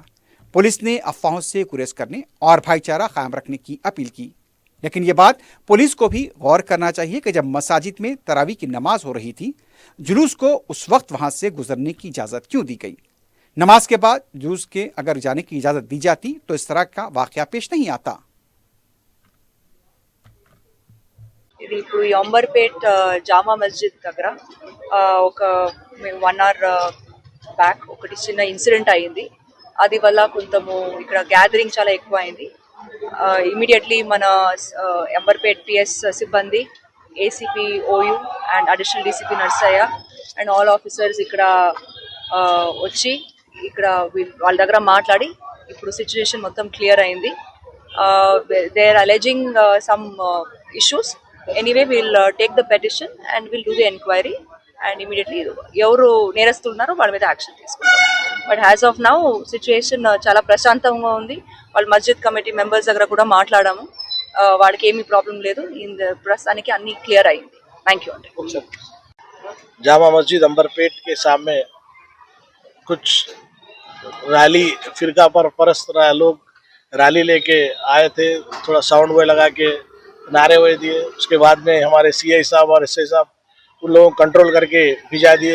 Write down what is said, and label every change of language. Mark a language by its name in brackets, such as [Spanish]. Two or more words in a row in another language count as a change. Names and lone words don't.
[Urdu] پولیس نے افواہوں سے گریز کرنے اور بھائی چارہ قائم رکھنے کی اپیل کی، لیکن یہ بات پولیس کو بھی غور کرنا چاہیے کہ جب مساجد میں تراویح کی نماز ہو رہی تھی، جلوس کو اس وقت وہاں سے گزرنے کی اجازت کیوں دی گئی? نماز کے بعد جلوس کے اگر جانے کی اجازت دی جاتی تو اس طرح کا واقعہ پیش نہیں آتا. [Telugu] ఇది ఇప్పుడు ఈ అంబర్పేట్ జామా మస్జిద్ దగ్గర ఒక 1 [English] hour back [Telugu] ఒకటి చిన్న ఇన్సిడెంట్ అయింది. అది వల్ల కొంచెము ఇక్కడ గ్యాదరింగ్ చాలా ఎక్కువ అయింది. ఇమీడియట్లీ మన అంబర్పేట్ PS సిబ్బంది, ACP OU అండ్ అడిషనల్ DCP నర్సయ్య [English] and all officers [Telugu] ఇక్కడ వచ్చి ఇక్కడ వాళ్ళ దగ్గర మాట్లాడి ఇప్పుడు సిచ్యువేషన్ మొత్తం క్లియర్ అయింది. [English] They are alleging some issues. Anyway, we'll take the petition and we'll do the enquiry and immediately [Telugu] ఎవరు నేరస్తులు ఉన్నారో వాళ్ళ మీద యాక్షన్ తీసుకుంటాం. [English] but as of now [Telugu] సిచ్యువేషన్ చాలా ప్రశాంతంగా ఉంది. వాళ్ళ మస్జిద్ కమిటీ మెంబర్స్ దగ్గర కూడా మాట్లాడాము. వాడికి ఏమీ ప్రాబ్లం లేదు. ప్రస్తుతానికి అన్ని క్లియర్ అయింది. [English] thank you [Telugu] అండి. [Urdu] جامع مسجد امبرپیٹ کے سامنے کچھ ریلی فرقہ پر پرست لوگ ریلی لے کے آئے تھے. تھوڑا ساؤنڈ وے لگا کے نعرے ہوئے دیے۔ اس کے بعد میں ہمارے CI صاحب اور SI صاحب ان لوگوں کو کنٹرول کر کے بھجا دیے.